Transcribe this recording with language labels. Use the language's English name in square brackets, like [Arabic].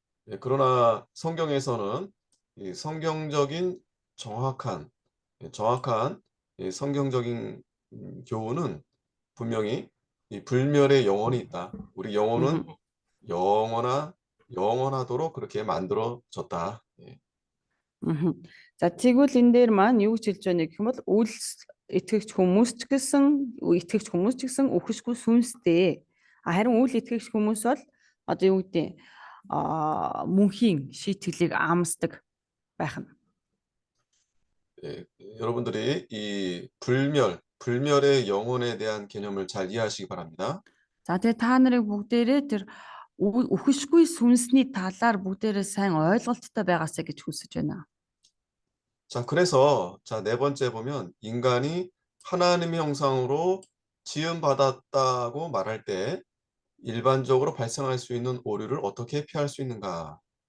[Korean] 예, 그러나 성경에서는 이 성경적인 정확한 정확한 이 성경적인 교훈은 분명히 이 불멸의 영혼이 있다. 우리 영혼은 영원하도록 그렇게 만들어졌다. 예. [Mongolian] За тэгвэл энэ дээр маань юу гэж хэлж байна гэх юм бол үл итгэгч хүмүүс ч гэсэн үхшгүй сүнстэй. Харин үл итгэгч хүмүүс бол одоо юу гэдэг мөнхийн шийтгэлийг амсдаг байх нь. [Korean] 예, 여러분들이 이 불멸의 영혼에 대한 개념을 잘 이해하시기 바랍니다. [Mongolian] За тэгээ та нарыг бүгдээрээ тэр үхшгүй сүнсний талаар бүгдээрээ сайн ойлголттой байгаасаа гэж хүсэж байна. [Korean] 자, 그래서 네 번째 보면 인간이 하나님의 형상으로 지음받았다고 말할 때 일반적으로 발생할 수 있는 오류를 어떻게 피할 수 있는가?